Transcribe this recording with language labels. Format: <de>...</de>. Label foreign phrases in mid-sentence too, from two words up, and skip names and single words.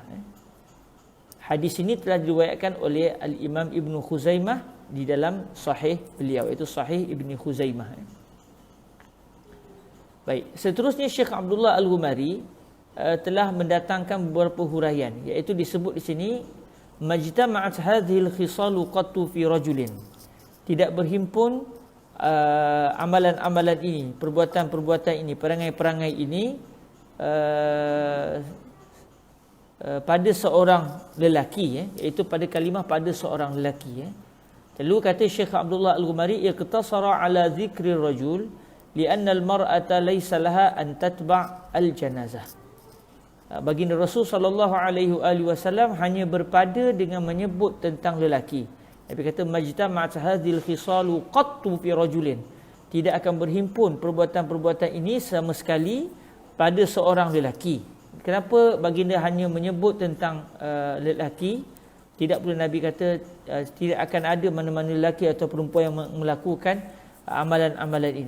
<ms>Hadis ini telah diriwayatkan oleh Al-Imam Ibnu Khuzaimah di dalam sahih beliau, iaitu Sahih Ibnu Khuzaimah. Baik, seterusnya Syekh Abdullah Al-Ghumari telah mendatangkan beberapa huraian, iaitu disebut di sini</ms> <ar>ما اجتمعت هذه الخصال قط في رجل.</ar> <ms>Tidak berhimpun amalan-amalan ini, perbuatan-perbuatan ini, perangai-perangai ini pada seorang lelaki, iaitu pada kalimah pada seorang lelaki. Lalu kata Syekh Abdullah Al-Ghumari,</ms> <ar>اقتصر على ذكر رجل لأن المرأة ليس لها أن تتبع الجنازة.</ar> <ms>Baginda Rasul</ms> <ar>صلى الله عليه وسلم</ar> <ms>hanya berpada dengan menyebut tentang lelaki. Nabi kata</ms> <ar>ما اجتمعت هذه الخصال قط في رجل.</ar> <ms>Tidak akan berhimpun perbuatan-perbuatan ini sama sekali pada seorang lelaki. Kenapa baginda hanya menyebut tentang lelaki? Tidak pula Nabi kata tidak akan ada mana-mana lelaki atau perempuan yang melakukan amalan-amalan ini.</ms>